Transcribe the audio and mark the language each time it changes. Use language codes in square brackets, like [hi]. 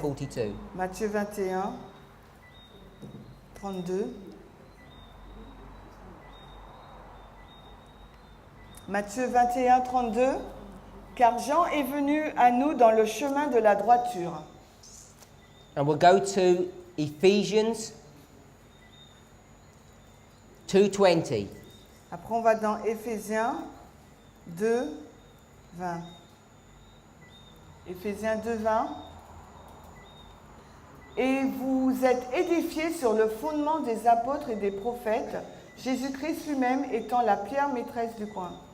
[fr] 42. Matthieu 21, 32. Matthieu 21, 32. Car Jean est venu à nous dans le chemin de la droiture. [en] And we'll go to Ephesians 2:20. [fr] Après, on va dans Éphésiens 2, 20. Éphésiens 2, 20. Et vous êtes édifiés sur le fondement des apôtres et des prophètes, Jésus-Christ lui-même étant la pierre maîtresse du coin.